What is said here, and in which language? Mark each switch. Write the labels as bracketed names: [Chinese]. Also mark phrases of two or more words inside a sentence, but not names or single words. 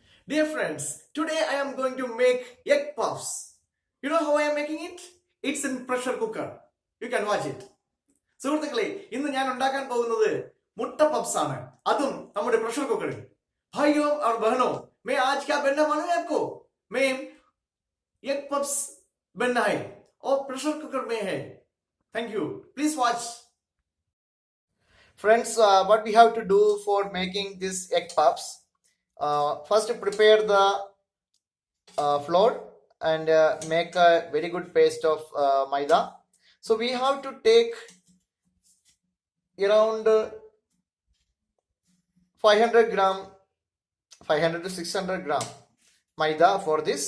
[English] Dear friends, today I am going to make egg puffs. You know how I am making it? It's in pressure cooker. You can watch it. [Malayalam] സുഹൃത്തുക്കളെ, ഇന്ന് ഞാൻ ഉണ്ടാക്കാൻ പോകുന്നത് മുട്ട പപ്സ് ആണ്. അതും നമ്മുടെ [English] pressure cooker. [Hindi] भाइयों और बहनों, मैं आज क्या बनना मालूम है आपको? मैं [English] egg puffs [Hindi] बनना है और [English] pressure cooker [Hindi] में है. [English] Thank you. Please watch. Friends, what we have to do for making this egg puffs? First, prepare the flour and make a very good paste of maida. So we have to take around 500 to 600 gram maida for this.